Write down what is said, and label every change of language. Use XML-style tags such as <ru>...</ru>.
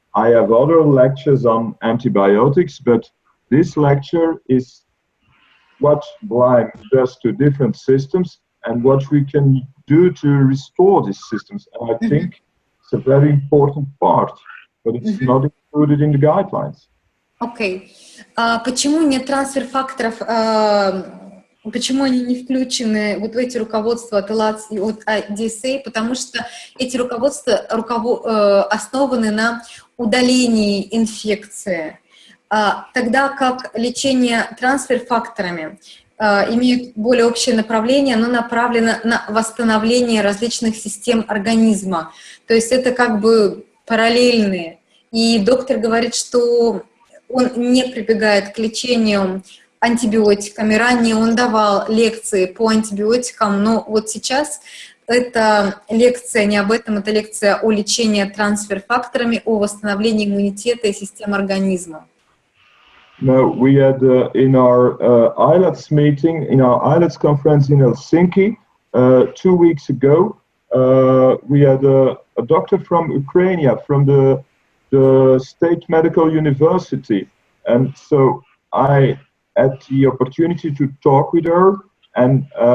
<en>I have other lectures on antibiotics, but this lecture is what Lyme does to different systems and what we can do to restore these systems. And I think it's a very important part, but it's not included in the guidelines.</en> <ru>Окей. Почему нет трансфер-факторов, почему они не включены вот в эти руководства от ILATS и от IDSA? Потому что эти руководства основаны на удалении инфекции, тогда как лечение трансфер-факторами имеет более общее направление, оно направлено на восстановление различных систем организма. То есть это как бы параллельные. И доктор говорит, что он не прибегает к лечению антибиотиками. Ранее он давал лекции по антибиотикам, но вот сейчас эта лекция не об этом, это лекция о лечении трансфер-факторами, о восстановлении иммунитета и системы организма.</ru> <en>No, we had in our IELTS meeting, in our IELTS conference in Helsinki 2 weeks ago, we had a doctor from Ukraine, from the State Medical University, and so I had the opportunity to talk with her, and</en>